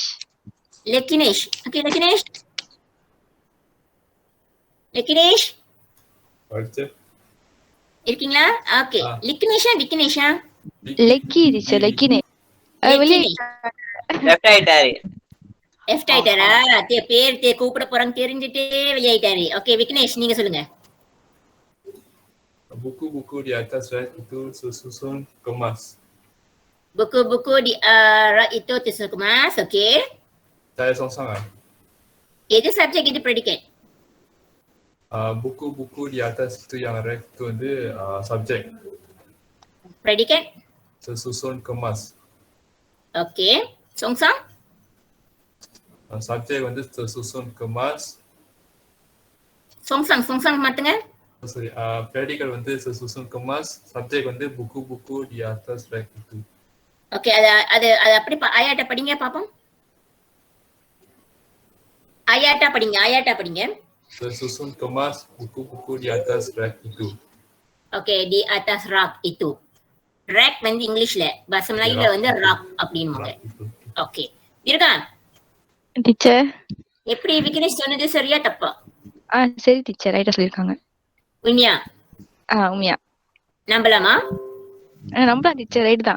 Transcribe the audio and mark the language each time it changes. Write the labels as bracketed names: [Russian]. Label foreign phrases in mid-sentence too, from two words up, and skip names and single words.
[Tamil] லெக்கினேஷ். ஓகே, லெக்கினேஷ். லெக்கினேஷ் இருக்கீங்களா? ஓகே, லிக்கினேஷா விக்கினேஷா? Leki teacher, Lekinesh. லெஃப்ட் ஆயிட்டாரு. லெஃப்ட் ஆயிட்டாரா? பேர் கூப்பிட போறாங்க தெரிஞ்சுட்டே வெளியாயிட்டாரு. ஓகே, விக்னேஷ் நீங்க சொல்லுங்க. [Malay] Buku-buku di atas rak itu tersusun kemas. Buku-buku di rak itu tersusun kemas. Oke. Saya songsang ah. Itu subjek, itu predicate. Buku-buku di atas itu yang rak itu வந்து subjek. Predicate. Tersusun kemas. Oke. Songsang. Subjek வந்து tersusun kemas. [Tamil] Songsang மாத்துங்க. [Malay] Sorry, predicate வந்து tersusun kemas. Subjek வந்து buku-buku di atas rak itu. [Tamil] ஓகே, அது அப்படி ஆயாட்ட படிங்க பாப்போம். ஆயாட்டா படிங்க. [Malay] Tersusun kemas buku-buku di atas rak itu. [Tamil] ஓகே, [Malay] di atas rak itu. [Tamil] Rack வந்து இங்கிலீஷ்ல, [Malay] bahasa Melayu [Tamil] ல வந்து ராக் அப்படின்னுவாங்க. ஓகே இருக்கா டீச்சர். எப்படி விக்னேஷ் சொன்னது சரியா தப்பா? சரி டீச்சர், ரைட்டா சொல்லிருக்காங்க. உண்மையா? உண்மையா. நம்பலாமா? நம்பலாம் டீச்சர், ரைட் தான்.